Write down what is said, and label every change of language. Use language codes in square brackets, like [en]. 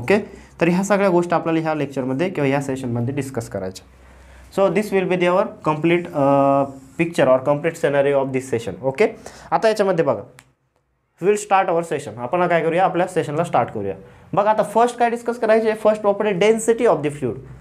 [mr] Okay, तर ह्या सगळ्या गोष्टी आपल्याला ह्या लेक्चरमध्ये किंवा ह्या सेशनमध्ये डिस्कस करायच्या. [en] So this will be there complete picture or complete scenario of this session. [mr] Okay, आता याच्यामध्ये बघा, [en] Will start our session. [mr] आपण काय करूया, आपल्या सेशनला स्टार्ट करूया. बघा आता फर्स्ट काय डिस्कस करायचे, first property density of the fluid.